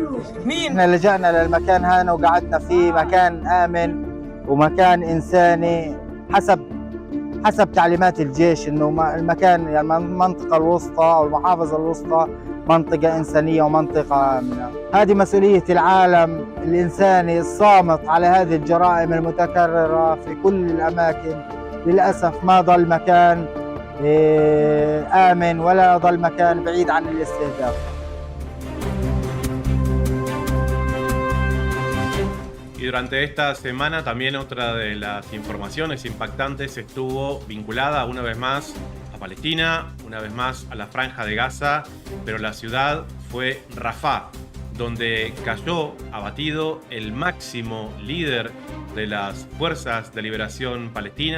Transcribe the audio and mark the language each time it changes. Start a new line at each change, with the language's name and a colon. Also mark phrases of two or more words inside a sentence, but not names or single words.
Arabic: إحنا لجأنا للمكان هذا وقعدنا فيه، مكان آمن ومكان إنساني حسب حسب تعليمات الجيش انه المكان يعني المنطقه الوسطى او المحافظه الوسطى منطقه انسانيه ومنطقه امنه. هذه مسؤوليه العالم الانساني الصامت على هذه الجرائم المتكرره في كل الاماكن. للاسف ما ضل مكان آمن ولا ضل مكان بعيد عن الاستهداف.
Spanish: Y durante esta semana también otra de las informaciones impactantes estuvo vinculada una vez más a Palestina, una vez más a la Franja de Gaza, pero la ciudad fue Rafah, donde cayó abatido el máximo líder de las Fuerzas de Liberación Palestina.